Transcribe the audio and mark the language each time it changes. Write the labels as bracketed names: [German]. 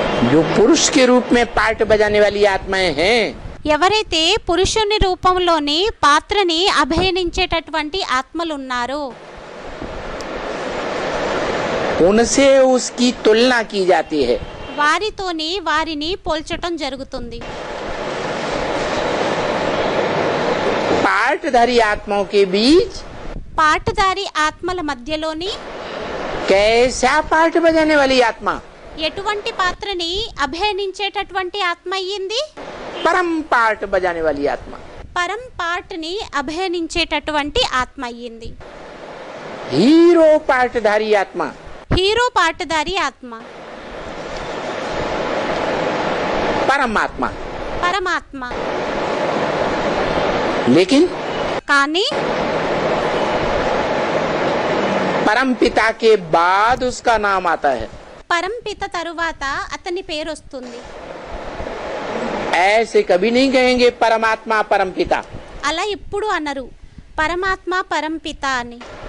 [Hindi] जो पुरुष के रूप में पार्ट बजाने वाली आत्माएं हैं, [Telugu] ఎవరైతే పురుషుని రూపంలోని పాత్రని అభినయించేటటువంటి ఆత్మలు ఉన్నారో [Hindi] उनसे उसकी तुलना की जाती है। [Telugu] వారితోని వారిని పోల్చటం జరుగుతుంది. [Hindi] पार्टधारी आत्माओं के बीच [Telugu] పాటదారి ఆత్మల మధ్యలోని [Hindi] कैसा पार्ट बजाने वाली आत्मा? [Telugu] ఎటువంటి పాత్రని అభినయించేటటువంటి ఆత్మ అయ్యింది? [Hindi] परम पार्ट बजाने वाली आत्मा। [Telugu] పరం పార్ట్ని అభినయించేటటువంటి ఆత్మ అయ్యింది. [Hindi] हीरो पार्टधारी आत्मा, [Telugu] హీరో పాటదారి ఆత్మ, [Hindi] परमात्मा। [Telugu] పరమాత్మ. [Hindi] लेकिन [Telugu] కానీ [Hindi] परम पिता के बाद उसका नाम आता है। [Telugu] పరంపిత తరువాత అతని పేరు వస్తుంది. [Hindi] ऐसे कभी नहीं कहेंगे परमात्मा परम पिता। [Telugu] అలా ఎప్పుడు అనరు పరమాత్మ పరంపిత అని.